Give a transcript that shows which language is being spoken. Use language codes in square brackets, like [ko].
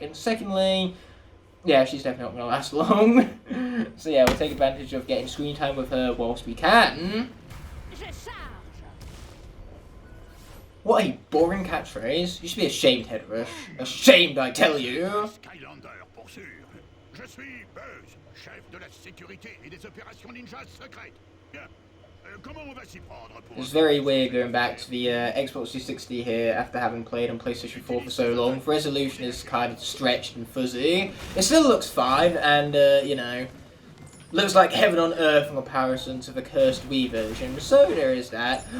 [en] And secondly, yeah, she's definitely not going to last long. So yeah, we'll take advantage of getting screen time with her whilst we can. What a boring catchphrase. You should be ashamed, Headrush. Ashamed, I tell you. [fr] Skylander, pour sûr. Je suis Buzz, chef de la sécurité et des opérations ninja secrètes. Bien. Comment on va s'y prendre pour... [en] It's very weird going back to the Xbox 360 here after having played on PlayStation 4 for so long. The resolution is kind of stretched and fuzzy. It still looks fine and, you know, looks like heaven on earth in comparison to the Cursed Wii version. So there is that.